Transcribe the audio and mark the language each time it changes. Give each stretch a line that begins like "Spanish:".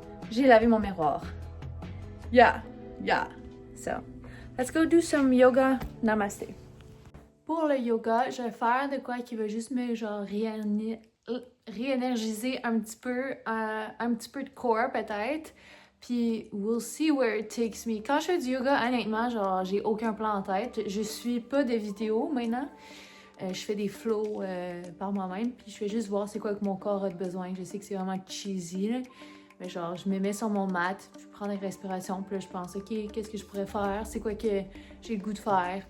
French: J'ai lavé mon miroir.
English: Yeah. So, let's go do some yoga. Namaste.
French: Pour le yoga, je vais faire de quoi qui va juste me genre réénergiser un petit peu de corps peut-être. Puis,
English: we'll see where it takes me.
French: Quand je fais du yoga, honnêtement, genre, j'ai aucun plan en tête. Je suis pas de vidéos maintenant. Je fais des flows par moi-même. Puis, je fais juste voir c'est quoi que mon corps a besoin. Je sais que c'est vraiment
English: cheesy,
French: là. Mais genre, je me mets sur mon
English: mat,
French: je prends des respirations. Puis là, je pense, OK, qu'est-ce que je pourrais faire? C'est quoi que j'ai le goût de faire?